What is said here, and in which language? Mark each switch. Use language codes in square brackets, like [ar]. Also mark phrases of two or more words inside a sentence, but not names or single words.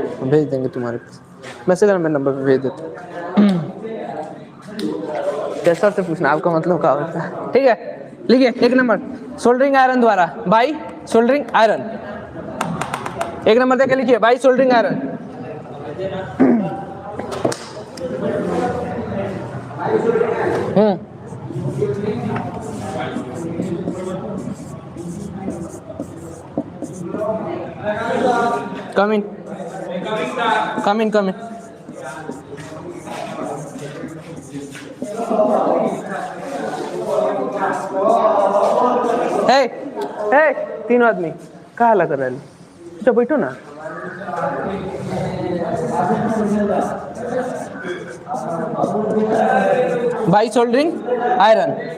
[hi] हम भेज देंगे तुम्हारे पास, मैसेज मेरे नंबर पे भेज देते। कैसा से पूछना आपका मतलब क्या होता है, ठीक है। लिखिए 1 नंबर, [en] soldering iron [hi] द्वारा, [en] by soldering iron. [hi] 1 नंबर देख के लिखिए, [en] by soldering iron. Come in. Come in, come in. [hi] Hey, hey, 3 आदमी कहाँ हल्ला कर रहे हैं? तो बैठो ना। [en] by soldering iron.